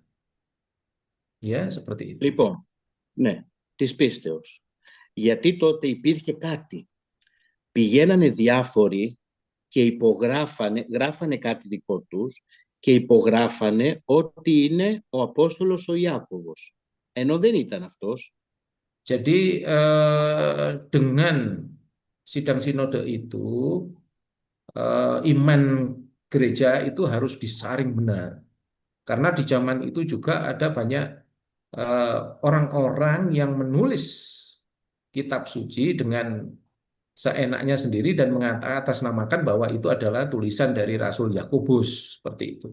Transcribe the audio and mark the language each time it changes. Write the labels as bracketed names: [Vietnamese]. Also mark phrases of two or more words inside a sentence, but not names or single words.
[Indonesian] Ya, seperti itu. [Greek] Λοιπόν, ναι, της πίστεως. Γιατί τότε υπήρχε κάτι. Πηγαίνανε διάφοροι και γράφανε κάτι δικό τους και υπογράφανε ότι είναι ο Απόστολος ο Ιάκωβος. Ενώ δεν ήταν αυτός. [Indonesian] Jadi dengan sidang sinode itu, iman gereja itu harus disaring benar. Karena di zaman itu juga ada banyak orang-orang yang menulis kitab suci dengan seenaknya sendiri dan mengatasnamakan bahwa itu adalah tulisan dari Rasul Yakobus, seperti itu.